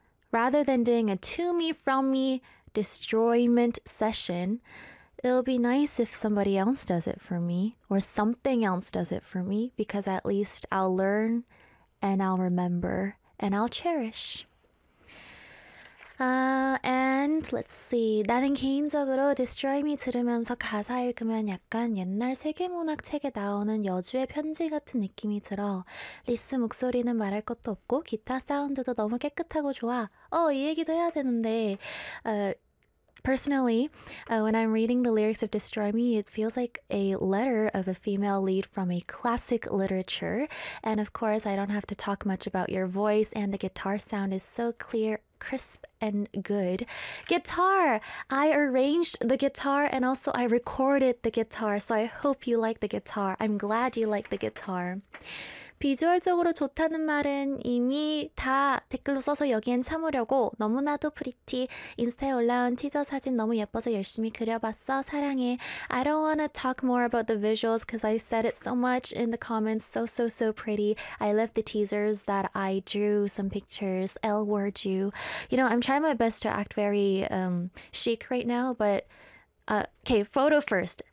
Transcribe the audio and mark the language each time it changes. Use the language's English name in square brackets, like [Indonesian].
[English] Rather than doing a to me from me destroyment session, it'll be nice if somebody else does it for me, or something else does it for me, because at least I'll learn and I'll remember and I'll cherish. And let's see. [Korean] 나는 개인적으로 Destroy Me 들으면서 가사 읽으면 약간 옛날 세계문학책에 나오는 여주의 편지 같은 느낌이 들어. 리스 목소리는 말할 것도 없고 기타 사운드도 너무 깨끗하고 좋아. 이 얘기도 해야 되는데. [English] Personally, when I'm reading the lyrics of Destroy Me, it feels like a letter of a female lead from a classic literature. And of course, I don't have to talk much about your voice, and the guitar sound is so clear, crisp, and good. Guitar! I arranged the guitar, and also I recorded the guitar, so I hope you like the guitar. I'm glad you like the guitar. [Korean] 비주얼적으로 좋다는 말은 이미 다 댓글로 써서 여기엔 참으려고. 너무나도 pretty. 인스타에 올라온 티저 사진 너무 예뻐서 열심히 그려봤어. 사랑해. [English] I don't want to talk more about the visuals because I said it so much in the comments. So, so, so pretty. I love the teasers that I drew some pictures. L word you. You know, I'm trying my best to act very chic right now, but okay, photo first.